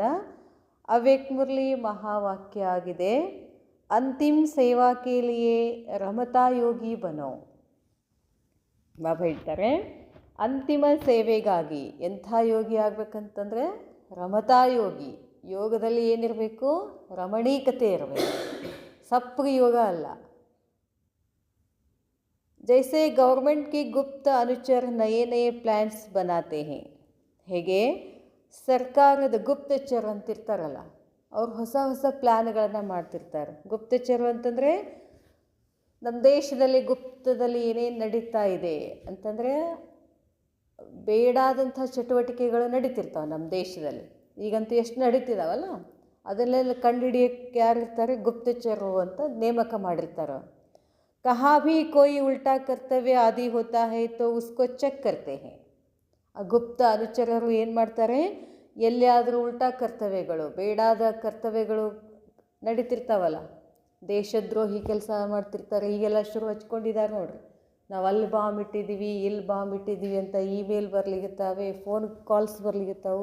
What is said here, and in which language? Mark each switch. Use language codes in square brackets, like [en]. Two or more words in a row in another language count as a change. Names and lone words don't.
[kn] ಅವ್ಯಕ್ತ ಮುರಳಿ ಮಹಾವಾಕ್ಯ ಆಗಿದೆ, [hi] अंतिम सेवा के लिए रमता योगी बनो. [kn] ಬಾಬಾ ಹೇಳ್ತಾರೆ, ಅಂತಿಮ ಸೇವೆಗಾಗಿ ಎಂಥ ಯೋಗಿ ಆಗಬೇಕಂತಂದರೆ [hi] रमता योगी. [kn] ಯೋಗದಲ್ಲಿ ಏನಿರಬೇಕು? ರಮಣೀಕತೆ ಇರಬೇಕು, ಸಪ್ರಿ ಯೋಗ ಅಲ್ಲ. [hi] जैसे गवर्नमेंट की गुप्त अनुचर नए नए प्लान्स बनाते हैं, [kn] ಹೇಗೆ ಸರ್ಕಾರದ ಗುಪ್ತಚರ ಅಂತಿರ್ತಾರಲ್ಲ, ಅವ್ರು ಹೊಸ ಹೊಸ ಪ್ಲ್ಯಾನ್ಗಳನ್ನು ಮಾಡ್ತಿರ್ತಾರೆ. ಗುಪ್ತಚರ ಅಂತಂದರೆ ನಮ್ಮ ದೇಶದಲ್ಲಿ ಗುಪ್ತದಲ್ಲಿ ಏನೇನು ನಡೀತಾ ಇದೆ ಅಂತಂದರೆ ಬೇಡಾದಂಥ ಚಟುವಟಿಕೆಗಳು ನಡೀತಿರ್ತಾವೆ ನಮ್ಮ ದೇಶದಲ್ಲಿ. ಈಗಂತೂ ಎಷ್ಟು ನಡೀತಿದ್ದಾವಲ್ಲ, ಅದನ್ನೆಲ್ಲ ಕಂಡುಹಿಡಿಯೋಕ್ಕೆ ಯಾರಿರ್ತಾರೆ? ಗುಪ್ತಚರರು ಅಂತ ನೇಮಕ ಮಾಡಿರ್ತಾರೆ. [hi] कहाँ भी कोई उल्टा कर्तव्य आदि होता है तो उसको ಚೆಕ್ करते हैं. [kn] ಆ ಗುಪ್ತ ಅನುಚರರು ಏನು ಮಾಡ್ತಾರೆ? ಎಲ್ಲಿಯಾದರೂ ಉಲ್ಟಾ ಕರ್ತವ್ಯಗಳು, ಬೇಡಾದ ಕರ್ತವ್ಯಗಳು ನಡೀತಿರ್ತಾವಲ್ಲ, ದೇಶದ್ರೋಹಿ ಕೆಲಸ ಮಾಡ್ತಿರ್ತಾರೆ. ಈಗೆಲ್ಲ ಶುರು ಹಚ್ಕೊಂಡಿದ್ದಾರೆ ನೋಡ್ರಿ. ನಾವು ಅಲ್ಲಿ ಬಾಂಬ್ ಇಟ್ಟಿದ್ದೀವಿ, ಇಲ್ಲಿ ಬಾಂಬ್ ಇಟ್ಟಿದ್ದೀವಿ ಅಂತ ಇಮೇಲ್ ಬರ್ಲಿಗತ್ತಾವೆ, ಫೋನ್ ಕಾಲ್ಸ್ ಬರ್ಲಿಗತ್ತಾವು.